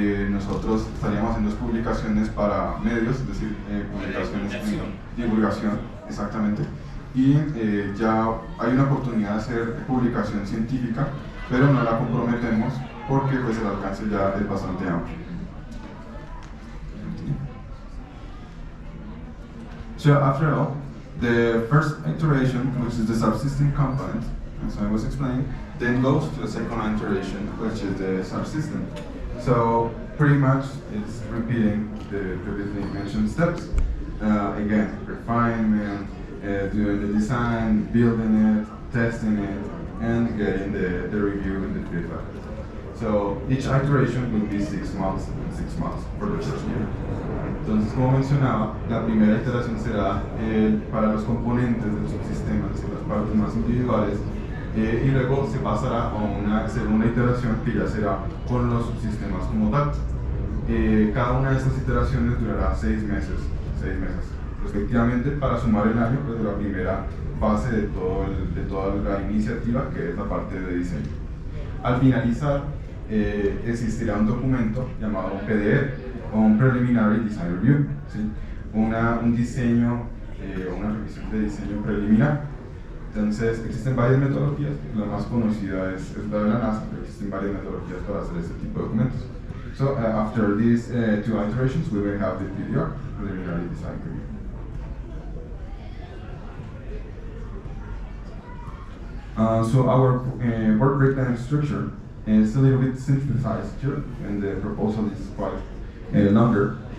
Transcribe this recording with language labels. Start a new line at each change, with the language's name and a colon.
Spanish: Nosotros estaríamos haciendo publicaciones para medios, es decir, publicaciones en divulgación, exactamente. Y ya hay una oportunidad de hacer publicación científica, pero no la comprometemos porque pues, el alcance ya es bastante amplio.
English: So after all, the first iteration, which is the subsystem component, as I was explaining, then goes to the second iteration, which is the subsystem. So pretty much it's repeating the previously mentioned steps. Again, refinement, doing the design, building it, testing it, and getting the review and the feedback. So each iteration will be 6 months for the first year.
Spanish: Entonces, como mencionaba, la primera iteración será para los componentes del subsistema, es decir, las partes más individuales, y luego se pasará a una segunda iteración que ya será con los subsistemas como tal. Cada una de estas iteraciones durará 6 meses, respectivamente, para sumar el año pues, de la primera fase de toda la iniciativa, que es la parte de diseño. Al finalizar, existirá un documento llamado PDF, o un Preliminary Design Review, ¿sí? Un diseño, una revisión de diseño preliminar. Entonces, existen varias metodologías, la más conocida es la de la NASA, pero existen varias metodologías para hacer este tipo de documentos.
English: So, after these 2 iterations, we will have the PDR, Preliminary Design Review. So our work breakdown structure is a little bit synthesized here, and the proposal is quite longer.